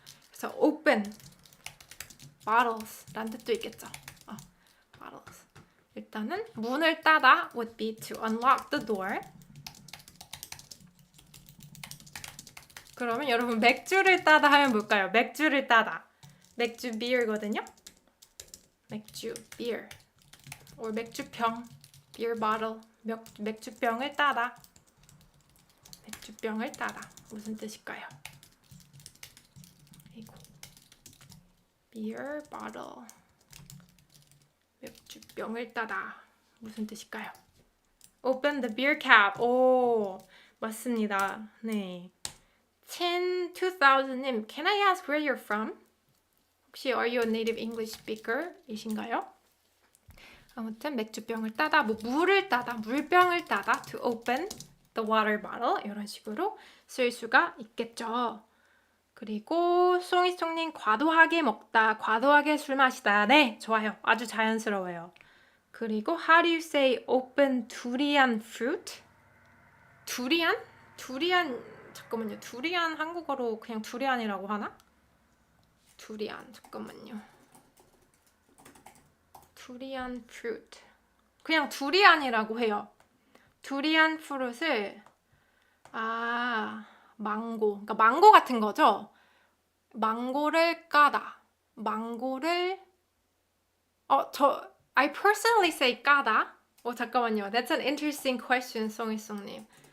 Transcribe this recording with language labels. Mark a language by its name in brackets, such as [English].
[Korean] 그래서 [English] open bottles [Korean] 란 뜻도 있겠죠. [English] bottles. [Korean] 일단은 문을 따다 [English] would be to unlock the door. [Korean] 그러면 여러분 맥주를 따다 하면 뭘까요? 맥주를 따다. 맥주 beer거든요. 맥주 beer. [English] or 맥주병 beer bottle. [Korean] 맥주병을 따다. 맥주병을 따다. 무슨 뜻일까요? 이거. beer bottle. 맥주병을 따다. 무슨 뜻일까요? [English] open the beer cap. [Korean] 오, 맞습니다. 네. [English] 2000님, can I ask where you're from? 혹시 are you a native English speaker? [Korean] 이신가요? 아무튼 맥주병을 따다, 물을 따다, 물병을 따다 [English] to open the water bottle [Korean] 이런 식으로 쓸 수가 있겠죠. 그리고 송이송님 과도하게 먹다, 과도하게 술 마시다. 네, 좋아요. 아주 자연스러워요. [English] 그리고 how do you say open durian fruit? [Korean] 두리안? 잠깐만요. 두리안 한국어로 그냥 두리안이라고 하나? 두리안 잠깐만요. 두리안 fruit. 그냥 두리안이라고 해요. 두리안 프루트을 망고. 그러니까 망고 같은 거죠. 망고를 까다. [English] 망고를 I personally say 까다. [Korean] 잠깐만요. [English] That's an interesting question, 송이송님.